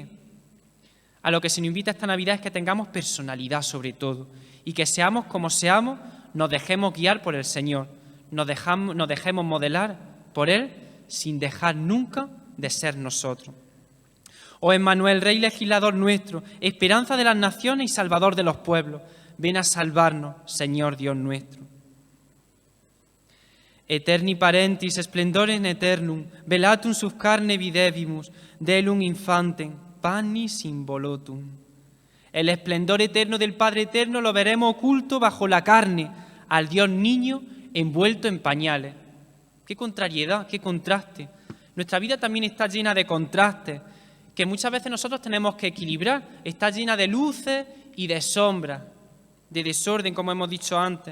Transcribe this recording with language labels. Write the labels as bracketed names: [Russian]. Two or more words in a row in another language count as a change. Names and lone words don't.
[Spanish] A lo que se nos invita esta Navidad es que tengamos personalidad sobre todo y que seamos como seamos, nos dejemos guiar por el Señor, nos dejemos modelar por Él sin dejar nunca de ser nosotros. Oh Emmanuel, Rey legislador nuestro, esperanza de las naciones y salvador de los pueblos, ven a salvarnos, Señor Dios nuestro. [Latin] Eterni parentis splendor in eternum, velatum sub carne videvimus, delum infantem, pannis involotum. [Spanish] El esplendor eterno del Padre eterno lo veremos oculto bajo la carne, al Dios niño envuelto en pañales. Qué contrariedad, qué contraste. Nuestra vida también está llena de contrastes, que muchas veces nosotros tenemos que equilibrar. Está llena de luces y de sombras, de desorden, como hemos dicho antes.